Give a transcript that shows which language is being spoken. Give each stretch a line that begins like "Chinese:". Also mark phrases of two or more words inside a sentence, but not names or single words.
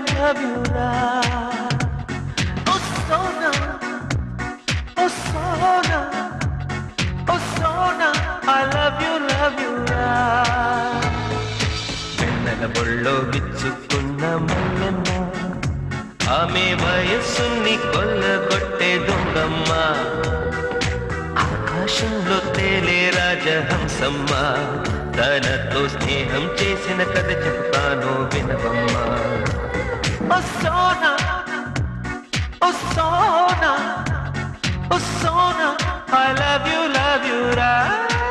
English: love you ra. Oh Sona, oh Sona, oh Sona, I love you ra.
Telugu: వెన్నెల బొళ్ళో విచ్చుకున్న మల్లెమ్మ, ఆమె వయస్సుని కొల్లగొట్టే దొంగమ్మ, ఆకాశంలో తేలే రాజహంసమ్మ, తనతో స్నేహం చేసిన కథ చెప్తాను వినవమ్మా. ఓ సోనా, ఓ సోనా, ఓ సోనా,
English: I love you రా.